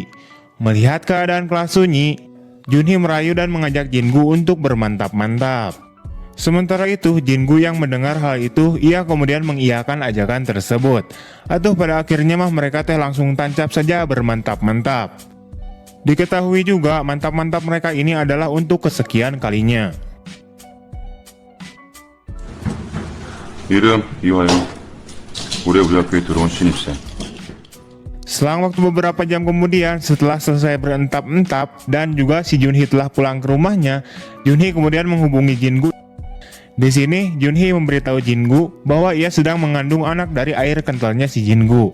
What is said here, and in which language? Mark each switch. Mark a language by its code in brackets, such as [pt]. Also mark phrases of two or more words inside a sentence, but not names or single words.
[id] Melihat keadaan kelas sunyi, Junhee merayu dan mengajak Jingu untuk bermantap-mantap. Sementara itu, Jingu yang mendengar hal itu, ia kemudian mengiyakan ajakan tersebut. Atau pada akhirnya mereka langsung tancap saja bermantap-mantap. Diketahui juga mantap-mantap mereka ini adalah untuk kesekian kalinya. [ko] 이름 이화영. 올해 우리 학교에 들어온 신입생. [id] Selang waktu beberapa jam kemudian, setelah selesai berentap-entap dan juga si Junhee telah pulang ke rumahnya, Junhee kemudian menghubungi Jingu. Di sini, Junhee memberitahu Jingu bahwa ia sedang mengandung anak dari air kentalnya si Jingu.